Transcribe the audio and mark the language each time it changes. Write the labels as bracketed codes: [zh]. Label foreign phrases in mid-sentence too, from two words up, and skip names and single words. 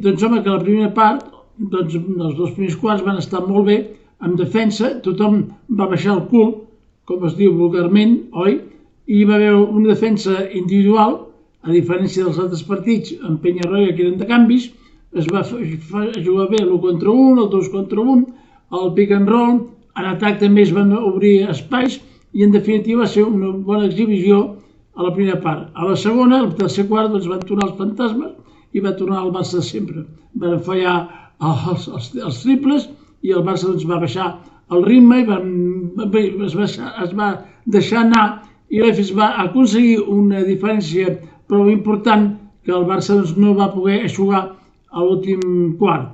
[ca] Doncs home, que la primera part, doncs els dos primers quarts van estar molt bé, en defensa, tothom va baixar el cul, com es diu vulgarment, oi? I hi va haver una defensa individual, a diferència dels altres partits, en Peñarroya, que eren de canvis, es va jugar bé l'1 contra 1, el 2 contra 1, el [en] pick and roll, [ca] en atac també es van obrir espais, i en definitiva va ser una bona exhibició a la primera part. A la segona, al tercer quart, doncs van tornar els fantasmes i va tornar el Barça sempre. Van fallar els triples i el Barça doncs, va baixar el ritme i es va deixar anar i l'Efes va aconseguir una diferència prou important que el Barça doncs, no va poder eixugar a l'últim quart.